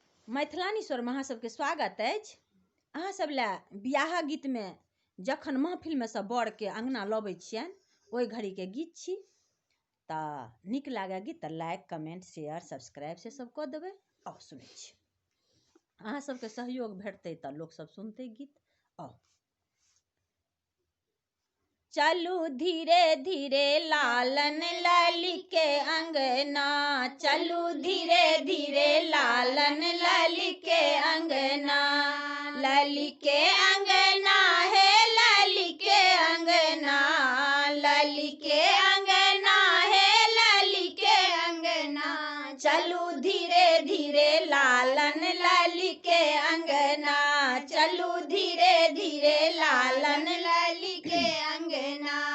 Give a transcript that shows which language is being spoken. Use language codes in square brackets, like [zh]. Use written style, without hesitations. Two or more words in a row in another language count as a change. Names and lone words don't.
[mai] मैथिलानी स्वरमे अहाँ सबके स्वागत अछि। अहाँ सब ला बियाह गीत में जखन महफिल में सब बर के अंगना लबै छियनि ओहि घड़ी के गीत छी। तऽ नीक लागे गीत तऽ [en] like comment share subscribe [mai] से सब कऽ देबै। आओ सुनै छी, अहाँ सबके सहयोग भेटतै तऽ लोक सब सुनतै गीत। आओ चलू धीरे धीरे लालन लाली के अंगना, चलू धीरे धीरे लालन लाली के अंगना, लाली के अंगना है लाली के अंगना, लाली के अंगना है लाली के अंगना, चलू धीरे धीरे लालन लाली के अंगना, चलू धीरे धीरे लालन लाली के अंगना।